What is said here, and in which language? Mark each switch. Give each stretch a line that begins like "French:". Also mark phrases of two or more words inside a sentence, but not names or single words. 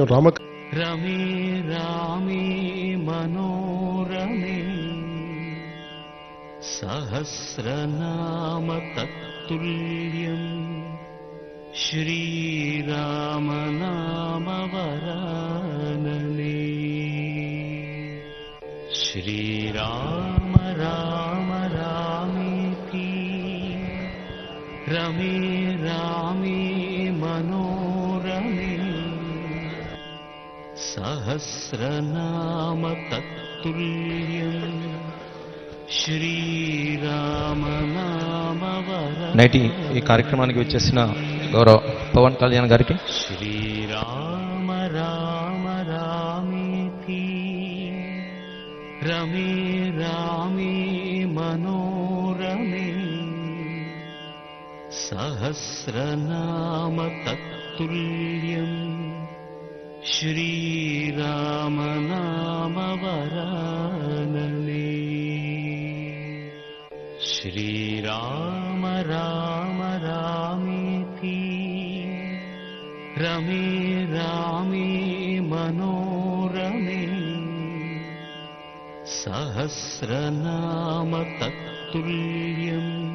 Sanskrit: రమే రామే మనోరమే సహస్రనామ తత్తుల్యం శ్రీరామ నామ వరాననే. श्रीराम राम रामेति रमे रामे मनोरमे सहस्रनाम तत्तुल्यम् శ్రీరామ
Telugu: నేటి ఈ కార్యక్రమానికి వచ్చేసిన గౌరవ పవన్ కళ్యాణ్ గారికి
Sanskrit: శ్రీరామ రామ రామేతి రమే రామే మనోరమే సహస్రనామ తత్తుల్యం శ్రీరామ నామ వరాననే श्रीराम राम रामेति रमे रामे मनोरमे सहस्रनाम तत्तुल्यम्